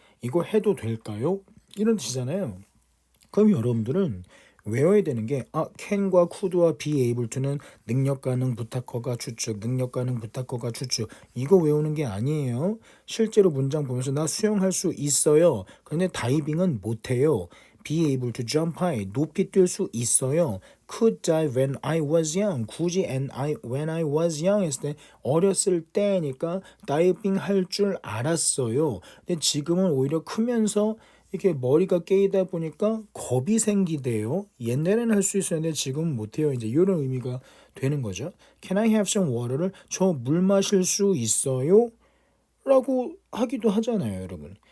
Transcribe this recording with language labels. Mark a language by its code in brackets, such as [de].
[ko] 이거 해도 될까요? 이런 뜻이잖아요. 그럼 여러분들은 외워야 되는 게 can과 could와 be able to는 능력 가능 부탁 허가 추측, 능력 가능 부탁 허가 추측 이거 외우는 게 아니에요. 실제로 문장 보면서 나 수영할 수 있어요. 그런데 다이빙은 못해요. [en] be able to jump high [ko] 높이 뛸 수 있어요. [en] could dive when I was young [ko] 굳이 [en] when I was young [ko] 했을 때 어렸을 때니까 다이빙 할 줄 알았어요. 근데 지금은 오히려 크면서 이렇게 머리가 깨이다 보니까 겁이 생기대요. 옛날에는 할 수 있었는데 지금은 못해요. 이제 이런 의미가 되는 거죠. [en] Can I have some water [ko] 를 저 물 마실 수 있어요? 라고 하기도 하잖아요, 여러분.